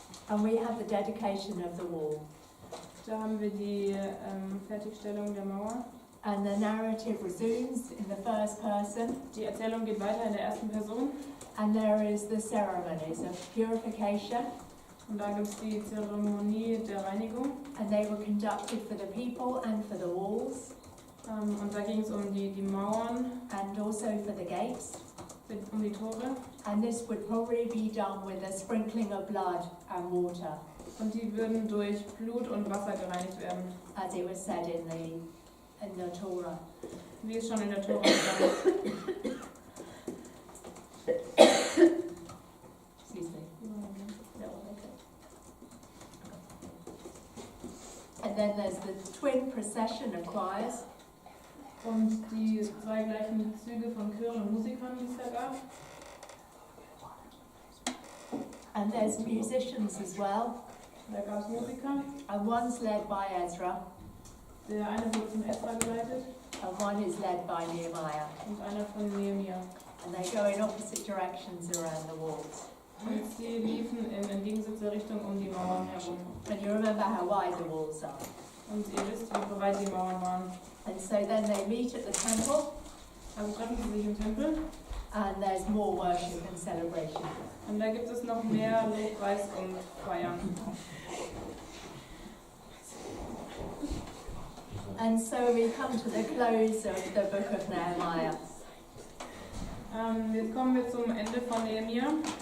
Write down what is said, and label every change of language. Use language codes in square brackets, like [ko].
[en] and we have the dedication of the wall. [de] Da haben wir die Fertigstellung der Mauer. [en] And the narrative resumes in the first person, [de] Die Erzählung geht weiter in der ersten Person. [en] and there is the ceremonies of purification, [de] Und da gibt es die Zeremonie der Reinigung. [en] and they were conducted for the people and for the walls. [de] Und da ging es um die Mauern, [en] and also for the gates. [de] um die Tore. [en] And this would probably be done with a sprinkling of blood and water, [de] Und die würden durch Blut und Wasser gereinigt werden, [en] as it was said in the Torah. [de] wie es schon in der Tora stand. [en] Excuse me. No, okay. And then there's the twin procession of choirs. [de] Und die zwei gleichen Züge von Chören und Musikern, die es da gab. [en] And there's musicians as well. [de] Da gab es Musiker. [en] And one's led by Ezra, [de] Der eine wurde von Ezra geleitet [en] and one is led by Nehemiah. [de] und einer von Nehemia. [en] And they go in opposite directions around the walls. [de] Und sie liefen in entgegengesetzter Richtung um die Mauern herum. [en] And you remember how wide the walls are. [de] Und ihr wisst, wie breit die Mauern waren. [en] And so then they meet at the temple, [de] Also treffen sie sich im Tempel. [en] and there's more worship and celebration. [de] Und da gibt es noch mehr Lobpreis und Feiern. [en] And so we come to the close of the book of Nehemiah. [de] Jetzt kommen wir zum Ende von Nehemia.